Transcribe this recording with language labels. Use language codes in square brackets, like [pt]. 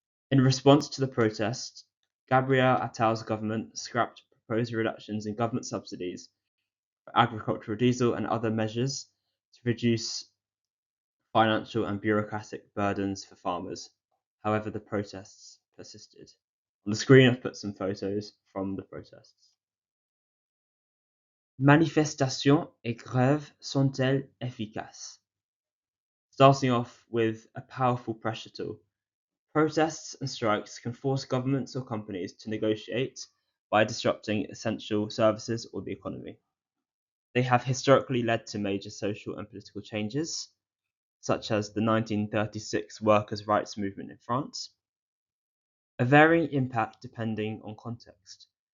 [en] In response to the protest, Gabriel Attal's government scrapped proposed reductions in government subsidies for agricultural diesel and other measures to reduce financial and bureaucratic burdens for farmers. However, the protests persisted. On the screen, I've put some photos from the protests. [fr] Manifestations et grèves sont-elles efficaces? [en] Starting off with a powerful pressure tool. Protests and strikes can force governments or companies to negotiate by disrupting essential services or the economy. They have historically led to major social and political changes, such as the 1936 workers' rights movement in France, a varying impact depending on context.